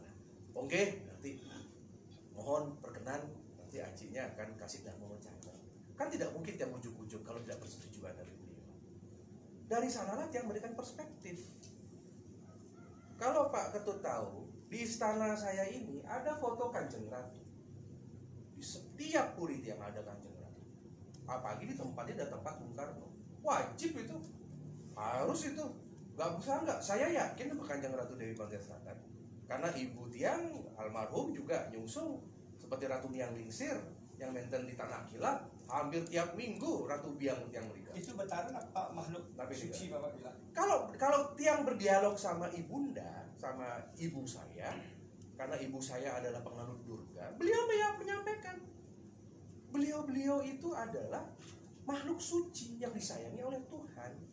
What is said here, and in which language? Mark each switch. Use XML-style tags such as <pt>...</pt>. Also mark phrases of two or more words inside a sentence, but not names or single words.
<id>Oke, nanti mohon perkenan nanti ajinya akan kasih dhamma wacana. Kan tidak mungkin tiang ujuk-ujuk kalau tidak persetujuan dari beliau. Dari sanalah tiang memberikan perspektif. Kalau Pak Ketut tahu, di istana saya ini ada foto Kanjeng Ratu. Di setiap puri tiang ada Kanjeng Ratu. Apalagi di tempatnya ada tempat Bung Karno. Wajib itu, harus itu. Gak bisa nggak? Saya yakin sama Kanjeng Ratu Dewi Pantai Selatan. Karena ibu tiang almarhum juga nyungsung seperti Ratu Miang Lingsir yang menten di Tanah Kilat hampir tiap minggu Ratu Biang tiang mereka. Itu betaran apa makhluk Tapi suci Bapak bilang? Kalau tiang berdialog sama ibunda, sama ibu saya, karena ibu saya adalah penganut Durga, beliau menyampaikan, beliau itu adalah makhluk suci yang disayangi oleh Tuhan.</id>